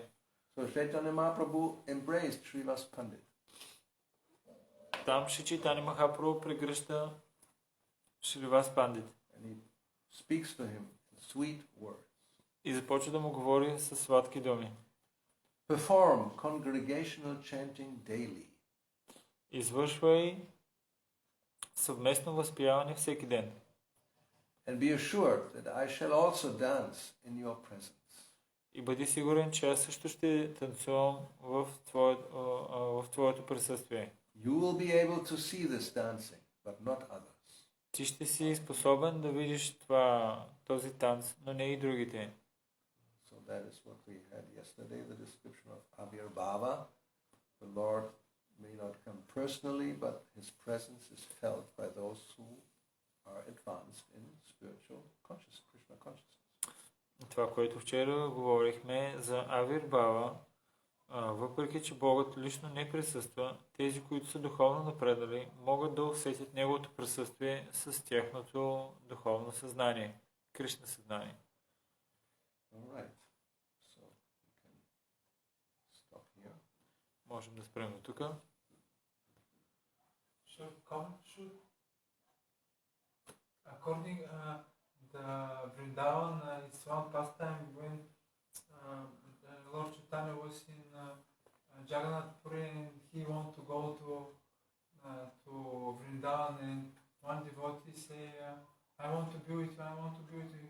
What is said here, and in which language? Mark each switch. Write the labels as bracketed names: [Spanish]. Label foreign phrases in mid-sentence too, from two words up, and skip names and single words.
[English] So Chaitanya Mahaprabhu embraced Шривас Pandit. [Bulgarian] Там Шри Чайтания Махапрабху прегръща Шривас Пандит. [English] And he speaks to him in sweet words. [Bulgarian] И започва да му говори със сладки думи. [English] Perform congregational chanting daily. [Bulgarian] Извършвай съвместно възпяване всеки ден. [English] And be assured that I shall also dance in your presence. [Bulgarian] И бъди сигурен, че аз също ще танцувам в твоето присъствие. [English] You will be able to see this dancing, but not others. [Bulgarian] Ти ще си способен да видиш този танц, но не и другите. [English] So that is what we had yesterday, the description of Avirbhava. The Lord may not come personally, but his presence is felt by those who are advanced in spiritual consciousness, Krishna consciousness. [Bulgarian] Това, което вчера говорихме за Авирбава, въпреки че Богът лично не присъства, тези, които са духовно напреднали, могат да усетят Неговото присъствие с тяхното духовно съзнание, Кришна съзнание. [English] Alright, so we can stop here. [Bulgarian] Можем да спрем до тук. [English] According the Vrindavan, it's one pastime when Lord Chaitanya was in Jagannath Puri and he wanted to go to Vrindavan, and one devotee say, I want to be with you, I want to be with you.